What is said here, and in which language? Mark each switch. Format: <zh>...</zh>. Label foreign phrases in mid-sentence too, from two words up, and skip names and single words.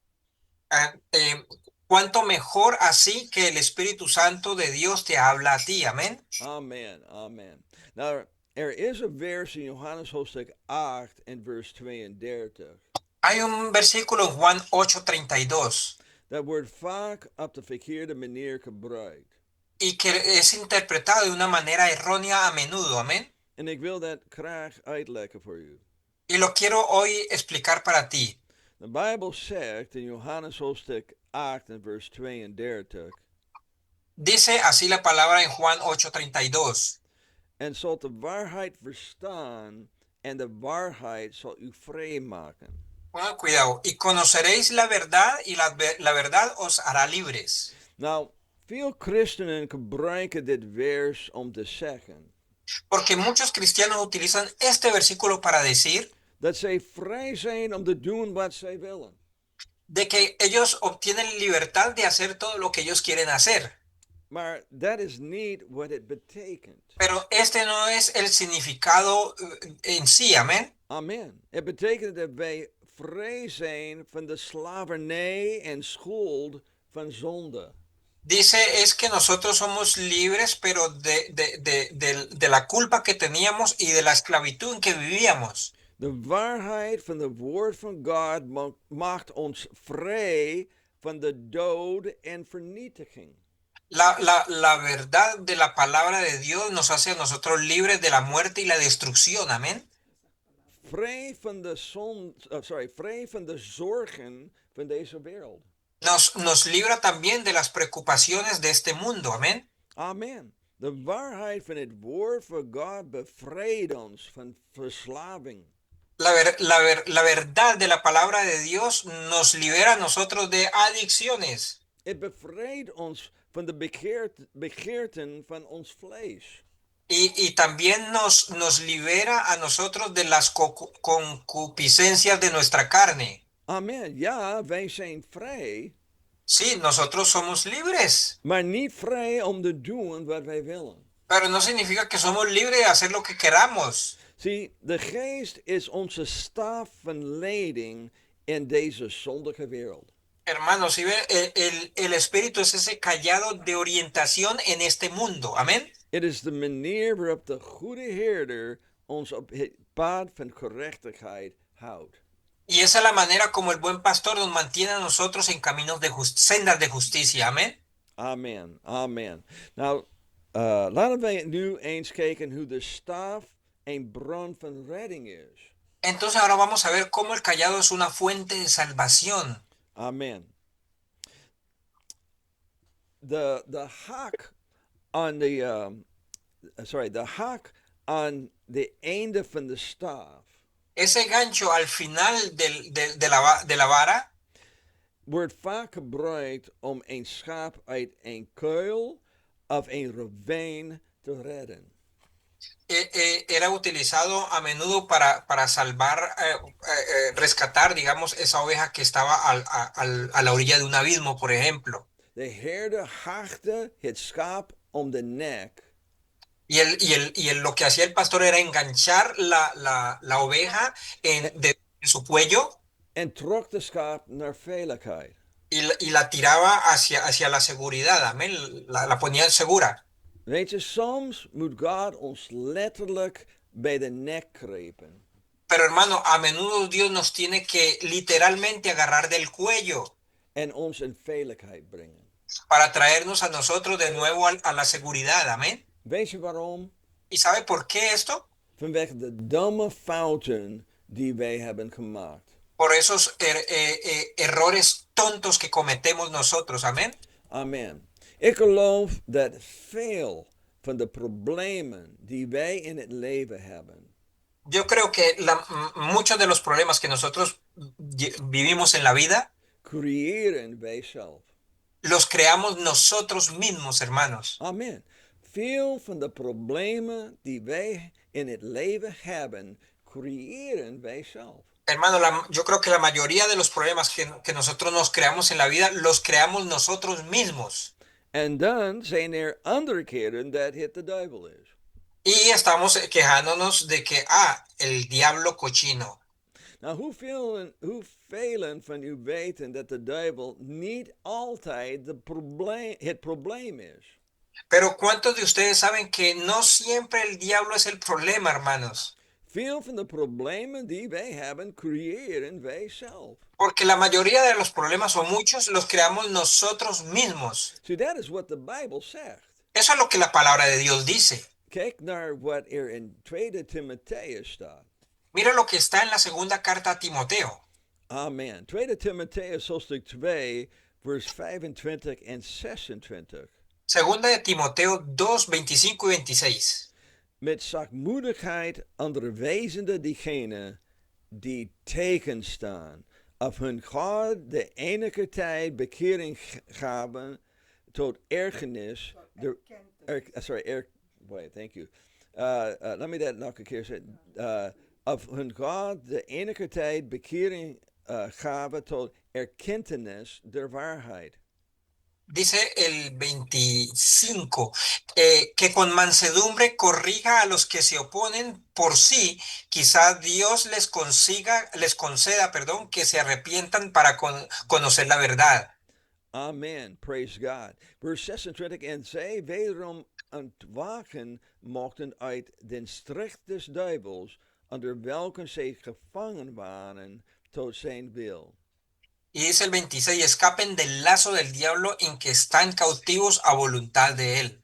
<es>cuanto mejor así que el Espíritu Santo de Dios te habla a ti, amén. Amen, amen.</es> <nl>Nou, is een vers in Johannes hoofdstuk 8 en vers 32.</nl> <es>Hay un versículo en Juan 8:32</es> <nl>Dat wordt vaak op de verkeerde manier gebruikt.</nl> <es>y que es interpretado de una manera errónea a menudo, amén.</es> <nl>En ik wil dat graag uitleggen voor u.</nl> <es>Y lo quiero hoy explicar para ti.</es> <nl>De Bijbel zegt in Johannes hoofdstuk 8 en vers 32.</nl> <es>Dice así la palabra en Juan 8:32.</es> <nl>En zult de waarheid verstaan en de waarheid zal u vrij maken.</nl> <es>Bueno, cuidado. Y conoceréis la verdad y la verdad os hará libres.</es> <nl>Nou, veel christenen gebruiken dit vers om te zeggen</nl> <es>Porque muchos cristianos utilizan este versículo para decir</es> <nl>dat zij vrij zijn om te doen wat zij willen.</nl> <es>de que ellos obtienen libertad de hacer todo lo que ellos quieren hacer.</es> <nl>Maar dat is niet wat het betekent.</nl> <es>Pero este no es el significado en sí, amén. Amen.</es> <nl>Het betekent dat wij vrij zijn van de slavernij en schuld van zonde.</nl> <es>Dice es que nosotros somos libres, pero de la culpa que teníamos y de la esclavitud en que vivíamos.</es> <nl>De waarheid van het woord van God maakt ons vrij van de dood en vernietiging.</nl> <es>La verdad de la palabra de Dios nos hace a nosotros libres de la muerte y la destrucción, amén.</es> <nl>Vrij van de vrij van de zorgen van deze wereld.</nl> <es>Nos libra también de las preocupaciones de este mundo, amén. Amen.</es> <nl>De waarheid van het woord van God bevrijdt ons van verslaving.</nl> <es>La verdad de la palabra de Dios nos libera a nosotros de adicciones.</es> <nl>Het bevrijdt ons van de begeerten van ons vlees.</nl> <es>Y también nos libera a nosotros de las concupiscencias de nuestra carne.</es> <nl>Amen. Ja, wij zijn vrij,</nl> <es>Sí, nosotros somos libres,</es> <nl>maar niet vrij om te doen wat wij willen.</nl> <es>pero no significa que somos libres de hacer lo que queramos.</es> <nl>Zie, de geest is onze staf van leiding in deze zondige wereld.</nl> <es>Hermanos, ¿sí ven? El Espíritu es ese callado de orientación en este mundo. Amén.</es> <nl>Het is de manier waarop de goede herder ons op het pad van gerechtigheid houdt.</nl> <es>Y esa es la manera como el buen pastor nos mantiene a nosotros en caminos de sendas de justicia. Amén. Amen, amen.</es> <nl>Nou, laten wij nu eens kijken hoe de staf een bron van redding is.</nl> <es>Entonces ahora vamos a ver cómo el callado es una fuente de salvación.</es> <nl>Amen.</nl> <en>The haak on the</en> <nl>haak aan de einde van de staf</nl> <es>Ese gancho al final de la vara</es> <nl>wordt vaak gebruikt om een schaap uit een kuil of een ravijn te redden.</nl> <es>era utilizado a menudo para salvar, rescatar, digamos, esa oveja que estaba a la orilla de un abismo, por ejemplo.</es> <nl>De herder haakte het schaap om de nek</nl> <es>Lo que hacía el pastor era enganchar la oveja en su cuello</es> <nl>en trok de schaap naar veiligheid.</nl> <es>y la tiraba hacia la seguridad, amén, la ponía segura.</es> <nl>Weet je, soms moet God ons letterlijk bij de nek grijpen.</nl> <es>Pero hermano, a menudo Dios nos tiene que literalmente agarrar del cuello</es> <nl>En ons in veiligheid brengen.</nl> <es>para traernos a nosotros de nuevo a la seguridad. Amén.</es> <nl>Weet je waarom?</nl> <es>¿Y sabe por qué esto?</es> <nl>Vanwege de domme fouten die wij hebben gemaakt.</nl> <es>Por esos errores tontos que cometemos nosotros. Amén. Amen.</es> <nl>Ik geloof dat veel van de problemen die wij in het leven hebben,</nl> <es>Yo creo que muchos de los problemas que nosotros vivimos en la vida</es> <nl>creëren wij zelf.</nl> <es>los creamos nosotros mismos, hermanos. Amen.</es> <nl>Veel van de problemen die wij in het leven hebben, creëren wij zelf.</nl> <es>Hermano, yo creo que la mayoría de los problemas que nosotros nos creamos en la vida los creamos nosotros mismos.</es> <nl>En dan zijn er andere keren dat het de duivel is.</nl> <es>Y estamos quejándonos de que, el diablo cochino.</es> <nl>Nou, hoeveel van u weten dat de duivel niet altijd het probleem is?</nl> <es>Pero ¿cuántos de ustedes saben que no siempre el diablo es el problema, hermanos?</es> <nl>Veel van de problemen die wij hebben, creëren wij zelf.</nl> <es>Porque la mayoría de los problemas, o muchos, los creamos nosotros mismos.</es> <en>So that is what the Bible zegt.</en> <es>Eso es lo que la palabra de Dios dice.</es> <nl>Kijk naar wat er in 2 Timotheus staat.</nl> <es>Mira lo que está en la segunda carta a Timoteo. Amen.</es> <nl>2 Timotheus hoofdstuk 2, vers 25 en 26.</nl> <es>Segunda de Timoteo 2, 25 y 26.</es> <nl>Met zachtmoedigheid onderwijzende diegenen die tegenstaan, of hun God de enige tijd bekering gaven tot ergernis.</nl> <en>Thank you. Let me that</en> <nl>nog een keer zeggen. Of hun God de enige tijd bekering gaven tot erkentenis der waarheid.</nl> <es>Dice el 25, que con mansedumbre corrija a los que se oponen por sí, quizá Dios les conceda, que se arrepientan para conocer la verdad.</es> <en>Amen, praise God.</en> <nl>Vers 26, en zij wederom ontwaken mochten uit den strijd des duivels, onder welken zij gevangen waren tot zijn wil.</nl> <es>Y dice el 26, escapen del lazo del diablo en que están cautivos a voluntad de él.</es>